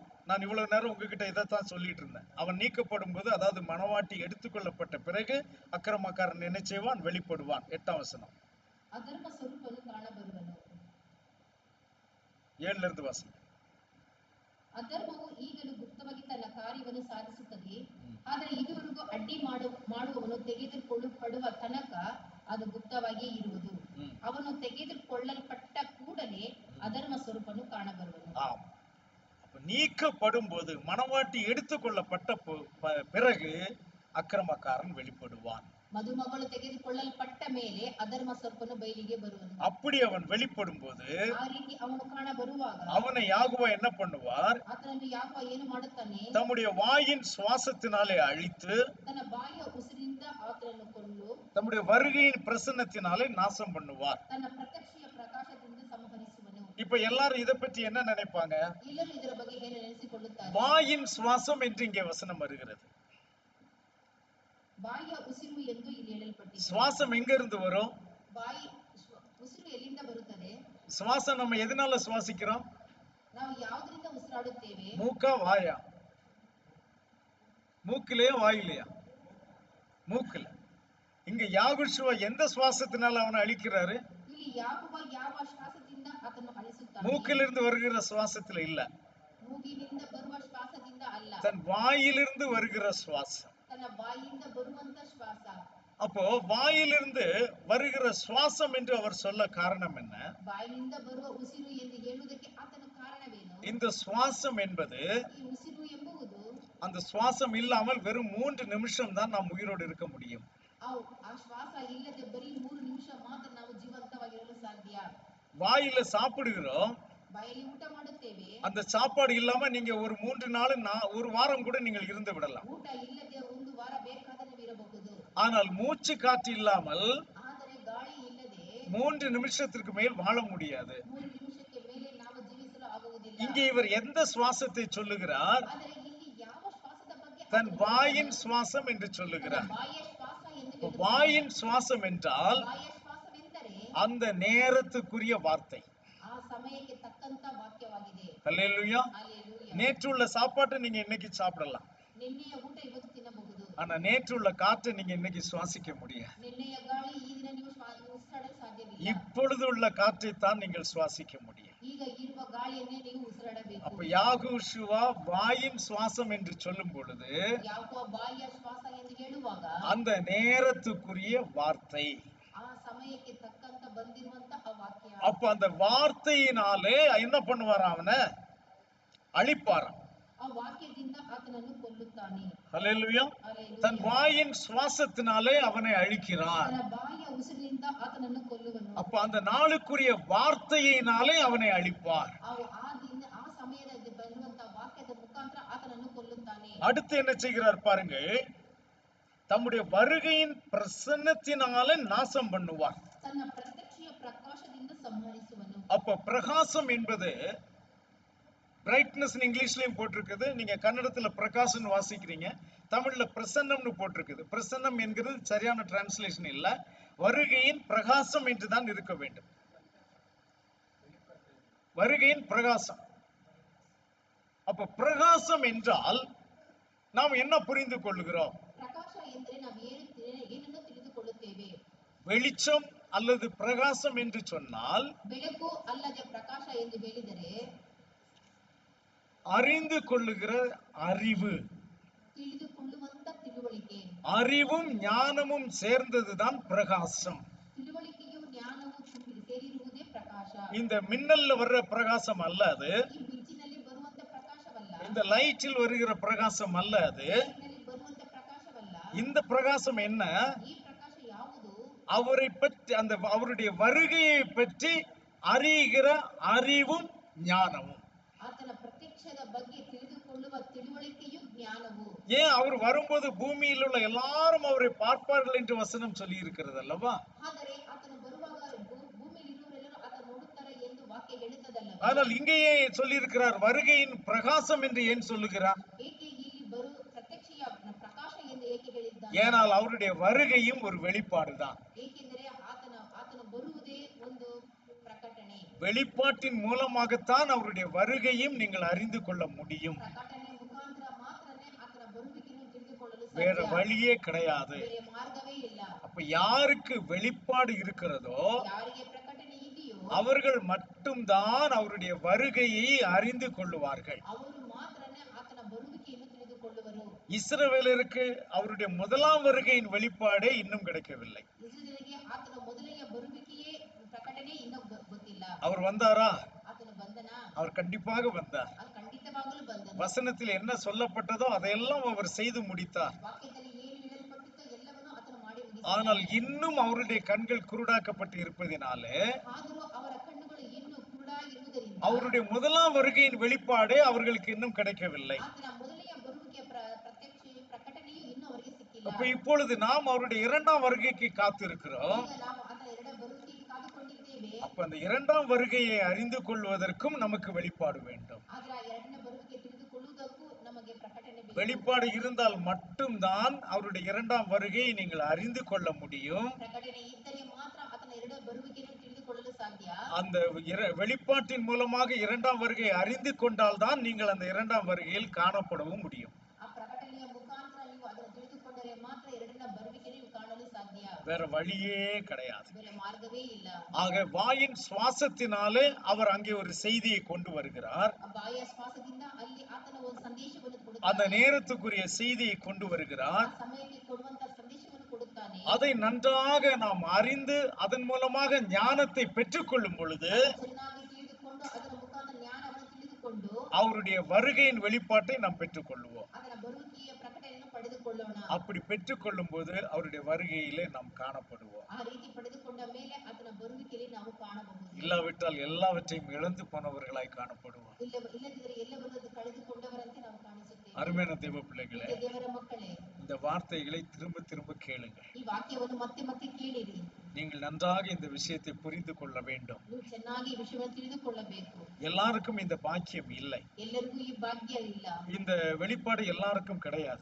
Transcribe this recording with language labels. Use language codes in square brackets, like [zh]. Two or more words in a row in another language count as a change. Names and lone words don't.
[ta] நான் இவ்வளவு நேரம் உங்ககிட்ட இதைத்தான் சொல்லிட்டு இருந்தேன். அவன் நீக்கப்படும் போது, அதாவது மணவாட்டி எடுத்துக்கொள்ளப்பட்ட பிறகு அக்கிரமக்காரன் என்ன செய்வான்? வெளிப்படுவான். 8ஆம் வசனம். [kn] ಅಧರ್ಮ ಸ್ವರೂಪನು ಕಾಣಬರುವನು. [ta] 7ல இருந்து வாசனம். [kn] ಅಧರ್ಮವು ಈಗಲೂ ಗುಪ್ತವಾಗಿ ತನ್ನ ಕಾರ್ಯವನ್ನು ಸಾಧಿಸುತ್ತದೆ. ಆದರೆ ಇದುವರೆಗೂ ಅಡ್ಡಿ ಮಾಡುವವನು ತೆಗೆದುಕೊಳ್ಳಲ್ಪಡುವ ತನಕ ಅದು ಗುಪ್ತವಾಗಿಯೇ ಇರುವುದು. ಅವನು ತೆಗೆದುಕೊಳ್ಳಲ್ಪಟ್ಟ ಕೂಡಲೇ ಅಧರ್ಮ ಸ್ವರೂಪನು ಕಾಣಬರುವನು. [ta] ஆம். அப்ப நீக்கப்படும் போது, மணவாட்டி எடுத்துக்கொள்ளப்பட்ட பிறகு அக்கிரமக்காரன் வெளிப்படுவான். [kn] ಮದುಮಗಳು ತೆಗೆದುಕೊಳ್ಳಲ್ಪಟ್ಟ ಮೇಲೆ ಅಧರ್ಮ ಸ್ವರೂಪನು ಬಯಲಿಗೆ ಬರುವನು. [ta] அப்படி அவன் வெளிப்படும் போது [kn] ಆ ರೀತಿ ಅವನು ಕಾಣ ಬರುವಾಗ [ta] அவனை யாகுவா என்ன பண்ணுவார்? [kn] ಆತನನ್ನು ಯಾಕೋ ಏನು ಮಾಡುತ್ತಾನೆ? [ta] தம்முடைய வாயின் சுவாசத்தினாலே அழித்து, [kn] ತನ್ನ ಬಾಯಿಯ ಉಸಿರಿನಿಂದ ಆತನನ್ನು ಕೊಂದು, [ta] தம்முடைய வருகையின் பிரசன்னத்தினாலே நாசம் பண்ணுவார். [kn] ತನ್ನ ಪ್ರತ್ಯಕ್ಷೆಯ ಪ್ರಕಾಶದಿಂದ ಸಂಹರಿಸುವನು. [ta] இப்ப எல்லாரும் இதை பற்றி என்ன நினைப்பாங்க? [kn] ಎಲ್ಲರೂ ಇದರ ಬಗ್ಗೆ ಏನು ನೆನೆಸಿಕೊಳ್ಳುತ್ತಾರೆ? [ta] வாயின் சுவாசம் என்று இங்கே வசனம் வருகிறது. [kn] ಬಾಯಿಯ ಉಸಿರು ಎಂದು ಇಲ್ಲಿ ಹೇಳಲ್ಪಟ್ಟಿದೆ. [ta] சுவாசம் எங்க இருந்து வரும்? [kn] ಉಸಿರು ಎಲ್ಲಿಂದ ಬರುತ್ತದೆ? [ta] சுவாசம் நம்ம எதனால சுவாசிக்கிறோம்? [kn] ನಾವು ಯಾವುದರಿಂದ ಉಸಿರಾಡುತ್ತೇವೆ? [ta] மூக்கா வாயா? மூக்கிலையா வாயிலையா? மூக்குல. இங்க யாகுஷுவா எந்த சுவாசத்தினால அவனை அழிக்கிறாரு? [kn] ಇಲ್ಲಿ ಯಾವ ಶ್ವಾಸದಿಂದ ಆತನು ಅಳಿಸುತ್ತಾನೆ? [ta] மூக்கிலிருந்து வருகிற சுவாசத்துல இல்ல, [kn] ಮೂಗಿನಿಂದ ಬರುವ ಶ್ವಾಸದಿಂದ ಅಲ್ಲ, [ta] தன் வாயிலிருந்து வருகிற சுவாசம். [kn] ತನ್ನ ಬಾಯಿಯಿಂದ ಬರುವಂತ ಶ್ವಾಸ. [ta] அப்போ வாயிலிருந்து வருகிற சுவாசம் என்று அவர் சொல்ல காரணம் என்ன? [kn] ಬಾಯಿನಿಂದ ಬರುವ ಉಸಿರು ಎಂದು ಹೇಳುವುದಕ್ಕೆ ಆತನ ಕಾರಣವೇನು? [ta] இந்த சுவாசம் என்பது, [kn] ಈ ಉಸಿರು ಎಂಬುವುದು, [ta] அந்த சுவாசம் இல்லாமல் வெறும் 3 நிமிஷம் தான் நாம் உயிரோடு இருக்க முடியும். [kn] ಆ ಶ್ವಾಸ ಇಲ್ಲದೆ ಬರೀ 3 ನಿಮಿಷ ಮಾತ್ರ ನಾವು ಜೀವಂತವಾಗಿರಲು ಸಾಧ್ಯ. [ta] வாயில சாப்பிடுகிறோம், [kn] ಬಾಯಲ್ಲಿ ಊಟ ಮಾಡುತ್ತೇವೆ. [ta] அந்த சாப்பாடு இல்லாம நீங்க ஒரு 3 நாள், ஒரு வாரம் கூட நீங்கள் இருந்து விடலாம். [kn] ಊಟ ಇಲ್ಲದೆ ಒಂದು ವಾರ ಬೇಕಾದರೆ ನೀವು ಇರಬಹುದು. [ta] ஆனால் மூச்சு காற்று இல்லாமல் [kn] ಆದರೆ ಗಾಳಿ ಇಲ್ಲದೆ [ta] 3 நிமிஷத்திற்கு மேல் வாழ முடியாது. [kn] 3 ನಿಮಿಷಕ್ಕೆ ಮೇಲೆ ನಾವು ಜೀವಿಸಲು ಆಗುವುದಿಲ್ಲ. [ta] இங்கே இவர் எந்த சுவாசத்தை சொல்லுகிறார்? [kn] ಆದರೆ ಇಲ್ಲಿ ಯಾವ ಶ್ವಾಸದ ಬಗ್ಗೆ? [ta] தன் வாயின் சுவாசம் என்று சொல்லுகிறார். [kn] ಬಾಯಿಯ ಶ್ವಾಸ ಎಂದು ಹೇಳುತ್ತಾರೆ. [ta] வாயின் சுவாசம் என்றால் [kn] ಬಾಯಿಯ ಶ್ವಾಸವೆಂದರೆ [ta] அந்த நேரத்துக்குரிய வார்த்தை. [kn] ಆ ಸಮಯಕ್ಕೆ ತಕ್ಕಂತ ವಾಕ್ಯವಾಗಿದೆ. [ta] அல்லேலூயா. [kn] ಹಲ್ಲೆಲೂಯಾ. [ta] நேற்றுள்ள சாப்பாட்டை நீங்க இன்னைக்கு சாப்பிடலாம், [kn] ನಿನ್ನೆಯ ಊಟ ಇವತ್ತು ತಿನ್ನಬಹುದು. [ta] ஆனா நேற்றுள்ள காற்றை நீங்க இன்னைக்கு சுவாசிக்க முடியாது. [kn] ನಿನ್ನೆಯ ಗಾಳಿ ಈ ದಿನ ನೀವು ಉಸಿರಾಡಲು ಸಾಧ್ಯವಿಲ್ಲ. [ta] இப்பொழுது உள்ள காற்றை தான் நீங்கள் சுவாசிக்க முடியும். [kn] ಈಗ ಇರುವ ಗಾಳಿ ಗಾಳಿಯನ್ನೇ ನೀವು ಉಸಿರಾಡಬೇಕು. [ta] அப்ப யாகோஷுவா வாயின் சுவாசம் என்று சொல்லும் பொழுது [kn] ಯಾಕೋಬ ಬಾಯಿಯ ಶ್ವಾಸ ಎಂದು ಹೇಳುವಾಗ [ta] அந்த நேரத்துக்குரிய வார்த்தை. [kn] ಆ ಸಮಯಕ್ಕೆ ತಕ್ಕಂತ ಬಂದಿರುವಂತಹ ವಾಕ್ಯ. [ta] அப்ப அந்த வார்த்தையினாலே என்ன பண்ணுவாராம்? அவனை அழிப்பாராம். [kn] ಆ ವಾಕ್ಯದಿಂದ ಆತನನ್ನು ಕೊಲ್ಲುತ್ತಾನೆ. [ta] ஹல்லேலூயா. [kn] ಹಲ್ಲೆಲೂಯಾ. [ta] தன் வாயின் சுவாசத்தினாலே அவனை அழிக்கிறான். [kn] ತನ್ನ ಬಾಯಿಯ ಉಸಿರಿನಿಂದ ಆತನನ್ನು ಕೊಲ್ಲುವನು. [ta] அப்ப அந்த நாளுக்குரிய வார்த்தையினாலே அவனை அழிப்பார். [kn] ಆ ಸಮಯದಲ್ಲಿ ಬರುವಂತಹ ವಾಕ್ಯದ ಮುಖಾಂತರ ಆತನನ್ನು ಕೊಲ್ಲುತ್ತಾನೆ. [ta] அடுத்து என்ன செய்கிறார் பாருங்க, தம்முடைய வருகையின் பிரசன்னத்தினாலே நாசம் பண்ணுவார். [kn] ತನ್ನ ಪ್ರತ್ಯಕ್ಷೆಯ ಪ್ರಕಾಶದಿಂದ ಸಂಹರಿಸುವನು. [ta] அப்ப பிரகாசம் என்பது பிரைட்னஸ் இங்கிலீஷ்லயும் போட்டிருக்குது, நீங்க கன்னடத்துல பிரகாசம் வாசிக்கிறீங்க, தமிழ்ல பிரசன்னம்னு போட்டிருக்குது. பிரசன்னம் என்கிறது சரியான டிரான்ஸ்லேஷன் இல்ல, வருகையின் பிரகாசம் என்றுதான் இருக்க வேண்டும். வருகையின் பிரகாசம். அப்ப பிரகாசம் என்றால் நாம் என்ன புரிந்து கொள்கிறோம்? [kn] ಪ್ರಕಾಶ ಎಂದರೆ ನಾವು ಏನನ್ನು ತಿಳಿದುಕೊಳ್ಳುತ್ತೇವೆ. [ta] வெளிச்சம் அல்லது பிரகாசம் என்று சொன்னால் [kn] ಬೆಳಕು ಅಲ್ಲದೆ ಪ್ರಕಾಶ ಎಂದು ಹೇಳಿದರೆ [ta] அறிந்து கொள்ளுகிற அறிவு, [kn] ತಿಳಿದುಕೊಳ್ಳುವಂತ ತಿಳುವಳಿಕೆ. [ta] அறிவும் ஞானமும் சேர்ந்ததுதான் பிரகாசம். [kn] ತಿಳುವಳಿಕೆಯು ಜ್ಞಾನವು ಸೇರಿರುವುದೇ ಪ್ರಕಾಶ. [ta] இந்த மின்னல்ல வர்ற பிரகாசம் அல்ல அது, [kn] ಈ ಮಿಂಚಿನಲ್ಲಿ ಬರುವಂತ ಪ್ರಕಾಶವಲ್ಲ, [ta] இந்த லைட்டில் வருகிற பிரகாசம் அல்ல அது. [kn] ಲೈಟ್ನಲ್ಲಿ ಬರುವಂತ ಪ್ರಕಾಶವಲ್ಲ. [ta] இந்த பிரகாசம் என்ன? [kn] ಈ ಪ್ರಕಾಶ ಯಾವುದು? [ta] அவரை பற்றி, அந்த அவருடைய வருகையை பற்றி அறிகிற அறிவும் ஞானமும். [kn] ಆತನ ಪ್ರತ್ಯಕ್ಷದ ಬಗ್ಗೆ ತಿಳಿದುಕೊಳ್ಳುವ ತಿಳುವಳಿಕೆಯು ಜ್ಞಾನವು. [ta] ஏன் அவர் வரும்போது பூமியில் உள்ள எல்லாரும் அவரை பார்ப்பார்கள் என்று வசனம் சொல்லி இருக்கிறது அல்லவா? [kn] ಆದರೆ ಆತನು ಬರುವಾಗ ಭೂಮಿಯಲ್ಲಿ ಇರುವವರೆಲ್ಲರೂ ಆತ ನೋಡುತ್ತಾರೆ ಎಂದು ವಾಕ್ಯ ಹೇಳುತ್ತದಲ್ಲವೇ? [ta] ஆனால் இங்கேயே சொல்லி இருக்கிறார் வருகையின் பிரகாசம் என்று ஏன் சொல்லுகிறார்? [kn] ಏಕೆ ಇಲ್ಲಿ ಪ್ರತ್ಯಕ್ಷೆಯ ಪ್ರಕಾಶ ಎಂದು ಏಕೆ ಹೇಳಿದ್ದಾನೆ? [ta] ஏனால் அவருடைய வருகையும் ஒரு வெளிப்பாடுதான். [kn] ಏಕೆಂದರೆ ಆತನ ಬರುವುದೇ ಒಂದು ಪ್ರಕಟಣೆ. [ta] வெளிப்பாட்டின் மூலமாகத்தான் அவருடைய வருகையும் நீங்கள் அறிந்து கொள்ள முடியும். [kn] ಪ್ರಕಟಣೆ ಮುಖಾಂತರ ಮಾತ್ರನೇ ಆತನ ಬರುವಿಕೆಯನ್ನು ತಿಳಿದುಕೊಳ್ಳಲು [ta] வேற [kn] ಸಾಧ್ಯ. [ta] வழியே கிடையாது. [kn] ಬೇರೆ ಮಾರ್ಗವೇ ಇಲ್ಲ. [ta] அப்ப யாருக்கு வெளிப்பாடு இருக்கிறதோ [kn] ಯಾರಿಗೆ ಪ್ರಕಟಣೆ ಇದೆಯೋ [ta] அவர்கள் மட்டும்தான் அவருடைய வருகையை அறிந்து கொள்ளுவார்கள். [kn] ಅವರು ಮಾತ್ರನೇ ಆತನ ಬರುವಿಕೆಯನ್ನು ತಿಳಿದುಕೊಳ್ಳುವರು. [ta] இஸ்ரவேலருக்கு அவருடைய முதலாம் வருகையின் வெளிப்பாடே இன்னும் கிடைக்கவில்லை. [kn] ಇಸ್ರಾಯೇಲಿಗೆ ಆತನ ಮೊದಲೆಯ ಬರುವಿಕೆಯೇ ಪ್ರಕಟಣೆ ಇನ್ನೂ ಗೊತ್ತಿಲ್ಲ. [ta] அவர் வந்தாரா? [kn] ಆತನು ಬಂದನಾ? [ta] அவர் கண்டிப்பாக வந்தார். [kn] ಅದು ಖಂಡಿತವಾಗಲೂ ಬಂದನು. [ta] வசனத்தில் என்ன சொல்லப்பட்டதோ அதையெல்லாம் அவர் செய்து முடித்தார். [kn] ವಾಕ್ಯದಲ್ಲಿ ಏನು ಹೇಳಲ್ಪಟ್ಟಿತೋ ಎಲ್ಲವನ್ನೂ ಆತನು ಮಾಡಿ ಮುಗಿಸಿದನು. [ta] ஆனால் இன்னும் அவருடைய கண்கள் குருடாக்கப்பட்டு இருப்பதினாலே [kn] ಆದರೂ ಅವರ ಕಣ್ಣುಗಳು ಇನ್ನೂ ಕುರುಡಾಗಿರುವುದರಿಂದ [ta] அவருடைய முதலாம் வருகையின் வெளிப்பாடே அவர்களுக்கு இன்னும் கிடைக்கவில்லை. [kn] ಆತನ ಮೊದಲೆಯ ಬರುವಿಕೆಯ ಪ್ರಕಟಣೆಯು ಇನ್ನೂ ಅವರಿಗೆ ಸಿಕ್ಕಿಲ್ಲ. [ta] அப்ப இப்பொழுது நாம் அவருடைய இரண்டாம் வருகைக்கு காத்திருக்கிறோம். [kn] ಈಗ ನಾವು ಆತನ ಎರಡನೇ ಬರುವಿಕೆಗೆ ಕಾದುಕೊಂಡಿದ್ದೇವೆ. [ta] அப்ப அந்த இரண்டாம் வருகையை அறிந்து கொள்வதற்கும் நமக்கு வெளிப்பாடு வேண்டும். [kn] ಆದ್ರೆ ಆ ಎರಡನೇ ಬರುವಿಕೆ ತಿಳಿದುಕೊಳ್ಳುವುದಕ್ಕೂ ನಮಗೆ ಪ್ರಕಟಣೆ ಬೇಕು. [ta] வெளிப்பாடு இருந்தால் மட்டும்தான் அவருடைய இரண்டாம் வருகையை நீங்கள் அறிந்து கொள்ள முடியும். [kn] ಪ್ರಕಟಣೆ ಇದ್ದರೆ ಮಾತ್ರ ಆತನ ಎರಡನೇ ಬರುವಿಕೆಯನ್ನು ತಿಳಿದುಕೊಳ್ಳಲು ಸಾಧ್ಯ. [ta] அந்த வெளிப்பாட்டின் மூலமாக இரண்டாம் வருகையை அறிந்து கொண்டால்தான் நீங்கள் அந்த இரண்டாம் வருகையில் காணப்படவும் முடியும். [kn] ಆ ಪ್ರಕಟಣೆಯ ಮುಖಾಂತರ ನೀವು ಅದನ್ನು ತಿಳಿದುಕೊಂಡರೆ ಮಾತ್ರ ಎರಡನೇ ಬರುವಿಕೆ ನೀವು ಕಾಣಲು ಸಾಧ್ಯ. [ta] வேற வழியே கிடையாது. [kn] ಬೇರೆ ಮಾರ್ಗವೇ ಇಲ್ಲ. [ta] ஆக வாயின் சுவாசத்தினாலே அவர் அங்கே ஒரு செய்தியை கொண்டு வருகிறார். [kn] ಆ ಬಾಯಿಯ ಶ್ವಾಸದಿಂದ ಅಲ್ಲಿ ಆತನ ಒಂದು ಸಂದೇಶವನ್ನು [ta] அந்த [kn] ಕೊಡುತ್ತಾನೆ. [ta] நேரத்துக்குரிய செய்தியை கொண்டு [kn] ಆ [ta] வருகிறார். [kn] ಸಮಯಕ್ಕೆ ಕೊಡುವಂತ ಸಂದೇಶವನ್ನು ಕೊಡುತ್ತಾನೆ. [ta] அதை நன்றாக நாம் அறிந்து அதன் மூலமாக ஞானத்தை பெற்றுக்கொள்ளும் பொழுது [kn] ಚೆನ್ನಾಗಿ ತಿಳಿದುಕೊಂಡು ಅದರ ಮುಖಾಂತರ ಜ್ಞಾನವನ್ನು ತಿಳಿದುಕೊಂಡು [ta] அவருடைய வருகையின் வெளிப்பாட்டை நாம் பெற்றுக்கொள்வோம். [kn] ಅದರ ಬರುವಿಕೆಯ ಪ್ರಕಟಣೆಯನ್ನು ಪಡೆದುಕೊಳ್ಳೋಣ. [ta] அப்படி பெற்றுக்கொள்ளும் போது அவருடைய வருகையிலே நாம் காணப்படுவோம். [kn] ಆ ರೀತಿ ಪಡೆದುಕೊಂಡ ಮೇಲೆ ಆತನ ಬರುವಿಕೆಯಲ್ಲಿ ನಾವು ಕಾಣಬಹುದು. [ta] இல்லாவிட்டால் எல்லாவற்றையும் இழந்து போனவர்களாய் காணப்படுவோம். [kn] ಇಲ್ಲದಿದ್ದರೆ ಎಲ್ಲವನ್ನೂ ಕಳೆದುಕೊಂಡವರಂತೆ ನಾವು ಕಾಣಿಸುತ್ತೇವೆ. [ta] அருமையான தேவ பிள்ளைகளே, [kn] ದೇವರ ಮಕ್ಕಳೇ, [ta] இந்த வார்த்தைகளை திரும்ப திரும்ப கேளுங்க. [kn] ಈ ವಾಕ್ಯವನ್ನು ಮತ್ತೆ ಮತ್ತೆ ಕೇಳಿರಿ. [ta] நீங்கள் நன்றாக இந்த விஷயத்தை புரிந்து கொள்ள வேண்டும். [kn] ನೀವು ಚೆನ್ನಾಗಿ ಈ ವಿಷಯವನ್ನು ತಿಳಿದುಕೊಳ್ಳಬೇಕು. [ta] எல்லாருக்கும் இந்த பாக்கியம் இல்லை. [kn] ಎಲ್ಲರಿಗೂ ಈ ಭಾಗ್ಯ ಇಲ್ಲ. [ta] இந்த வெளிப்பாடு எல்லாருக்கும் கிடையாது.